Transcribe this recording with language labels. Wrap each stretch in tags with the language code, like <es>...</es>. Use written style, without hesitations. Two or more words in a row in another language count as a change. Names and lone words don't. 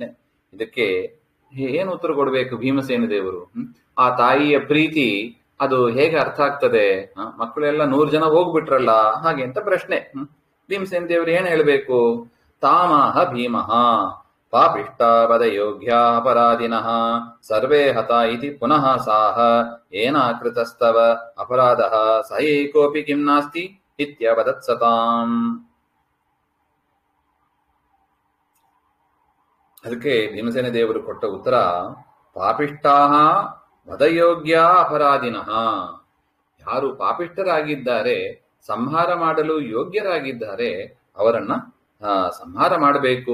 <kn>ಇದಕ್ಕೆ ಏನು ಉತ್ತರ ಕೊಡಬೇಕು ಭೀಮಸೇನ ದೇವರು? ಆ ತಾಯಿಯ ಪ್ರೀತಿ ಅದು ಹೇಗೆ ಅರ್ಥ ಆಗ್ತದೆ? ಮಕ್ಕಳೆಲ್ಲ 100 ಜನ ಹೋಗ್ಬಿಟ್ರಲ್ಲ ಹಾಗೆ ಅಂತ ಪ್ರಶ್ನೆ. ಭೀಮಸೇನ ದೇವರು ಏನ್ ಹೇಳ್ಬೇಕು?</kn> <sa>ತಾಮಹ ಭೀಮಃ ಪಾಪಿಷ್ಟಾಪದ ಯೋಗ್ಯ ಅಪರಾಧಿನಃ ಸರ್ವೇ ಹತ ಇತಿ ಪುನಃ ಸಾಹ ಏನಾಕೃತಸ್ತವ ಅಪರಾಧಃ ಸ ಏಕೋಪಿ ಕಿಂ ನಾಸ್ತಿ ಇತ್ಯವದತ್ಸತಾಂ.</sa> <kn>ಅದಕ್ಕೆ ಭೀಮಸೇನ ದೇವರು ಕೊಟ್ಟ ಉತ್ತರ,</kn> <sa>ಪಾಪಿಷ್ಟಾಹ ವಧಯೋಗ್ಯ ಅಪರಾಧಿನಃ,</sa> <kn>ಯಾರು ಪಾಪಿಷ್ಠರಾಗಿದ್ದಾರೆ, ಸಂಹಾರ ಮಾಡಲು ಯೋಗ್ಯರಾಗಿದ್ದಾರೆ, ಅವರನ್ನ ಸಂಹಾರ ಮಾಡಬೇಕು.</kn>